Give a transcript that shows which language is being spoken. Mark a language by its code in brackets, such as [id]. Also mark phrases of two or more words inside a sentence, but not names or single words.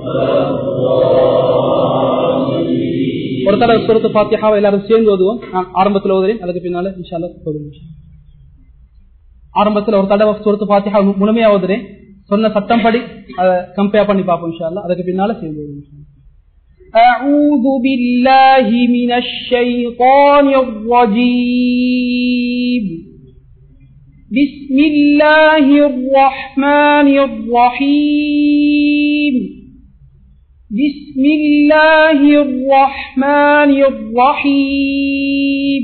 [ta] ஒரு தடவை சூரத்து ஃபாத்திஹாவை எல்லாரும் சேர்ந்து ஓதுவோம். நான் ஆரம்பத்தில் ஓதுறேன், அதுக்கு பின்னால [ar] إن شاء الله [ta] ஓதுவோம். ஆரம்பத்தில் ஒரு தடவை சூரத்து ஃபாத்திஹா முழுமையா ஓதுறேன், சொன்ன சட்டம் படி அதை கம்பேர் பண்ணி பார்ப்போம் [ar] إن شاء الله. [ta] அதுக்கு பின்னால சேர்ந்து ஓதுவோம். [ar] أعوذ بالله من الشيطان الرجيم. بسم الله الرحمن الرحيم. بسم الله الرحمن الرحيم.